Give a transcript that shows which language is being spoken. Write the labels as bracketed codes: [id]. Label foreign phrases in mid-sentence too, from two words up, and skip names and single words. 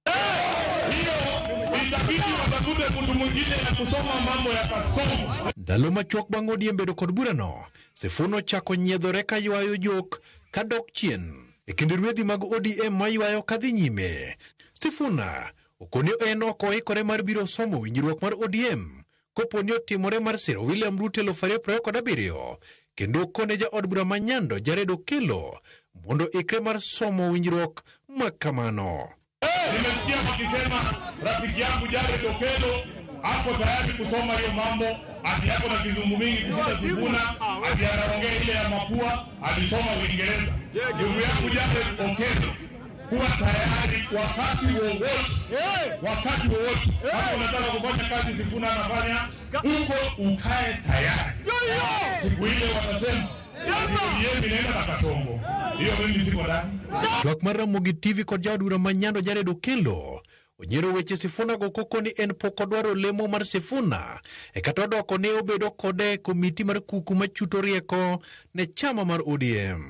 [luo] Ndalo machuok bang' ODM bedo kod burano, Sifuna ochako nyiedhore ka ywayo jok kadok chien e kind rwedhi mag ODM ma ywayo kadhi nyime. Sifuna okonyo en oko oikore mar biro somo winjruok mar ODM koponi otimore mar siro William Ruto 2027 kendo kone ja od bura manyando Jared Okello mondo ikre mar somo winjruok makamano. [sw] Nimesikia wakisema rafiki yangu Jared Okello hapo tayari kusoma hiyo mambo, ati hapo na kizungu mingi kusita Sifuna, ati anaongea ile ya mapua, alisoma Uingereza. Ndugu yangu Jared Okello, kuwa tayari wakati wowote. Hapo unataka kufanya kazi Sifuna anafanya, uko ukae tayari. [luo] Siku ile watasema Chwak mar Ramogi TV kod jaod bura manyando Jared Okello onyero weche Sifuna go koko ni en poko dwaro lemo mar Sifuna kata doko ne obedo kode komiti mar kuku machuto rieko ne chama mar ODM.